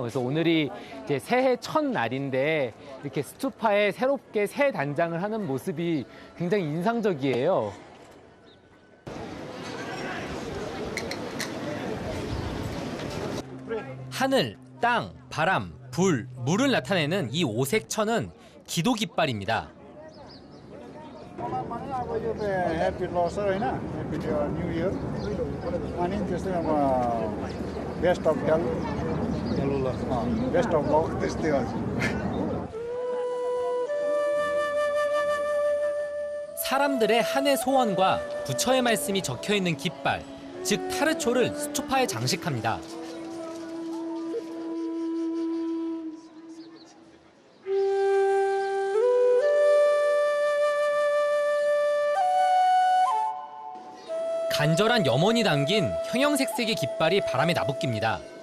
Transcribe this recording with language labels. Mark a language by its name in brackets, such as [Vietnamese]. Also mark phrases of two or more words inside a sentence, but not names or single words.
[Korean] 그래서 오늘이 이제 새해 첫날인데 이렇게 스투파에 새롭게 새 단장을 하는 모습이 굉장히 인상적이에요. 하늘, 땅, 바람, 불, 물을 나타내는 이 오색 천은 기도 깃발입니다. [Nepali] अब यो ह्याप्पी लसर होइन [English] happy new year [Nepali] अनि त्यस्तै अब [English] best of health best of luck [Nepali] त्यस्तै हजुर [Korean] 사람들의 한해 소원과 부처의 말씀이 적혀 있는 깃발, 즉 타르초를 스투파에 장식합니다. 간절한 염원이 담긴 형형색색의 깃발이 바람에 나부낍니다.